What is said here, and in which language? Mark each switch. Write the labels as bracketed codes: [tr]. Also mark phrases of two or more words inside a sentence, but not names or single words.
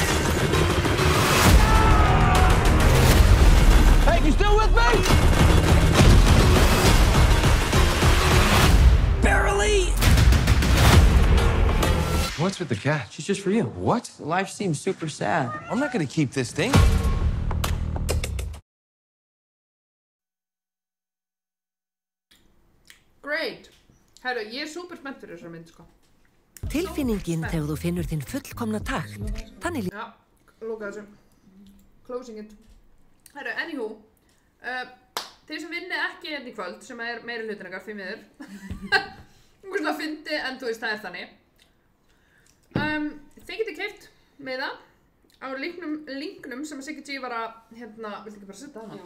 [en] Hey, you still with me? What's with the cat? She's just for you. What? Life seems super sad. I'm not gonna keep this thing. Great. [is] Herru, ég super spennt fyrir þessari mynd, sko. Tilfinningin þegar þú finnur þinn fullkomna takt. Þannig Já, lóka þessu. [en] Closing it. [is] Herru, anywho. Þeir sem vinni ekki hérna í kvöld, sem meiri hlutin ykkar, því miður. Svona fyndi, en þú veist, það þannig. Þið getið keypt miða á linknum sem að Siggi G var að, viltu ekki bara setja hana?